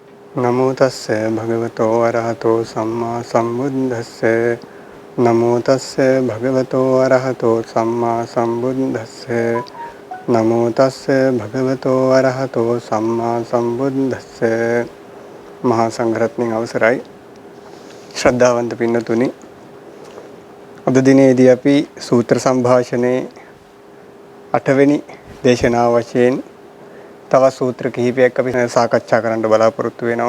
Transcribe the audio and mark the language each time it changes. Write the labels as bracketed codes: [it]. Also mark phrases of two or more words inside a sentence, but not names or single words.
[pi] නමෝ තස්ස භගවතෝ අරහතෝ සම්මා සම්බුද්දස්ස නමෝ තස්ස භගවතෝ අරහතෝ සම්මා සම්බුද්දස්ස නමෝ තස්ස භගවතෝ අරහතෝ සම්මා සම්බුද්දස්ස [si] මහා සංඝරත්නයන් අවසරයි ශ්‍රද්ධාවන්ත පින්නතුනි අද දිනේදී අපි සූත්‍ර සංഭാෂණේ 8 වෙනි දේශනාව වශයෙන් තව සූත්‍ර කිහිපයක් අපි සාකච්ඡා කරන්න බලාපොරොත්තු වෙනවා.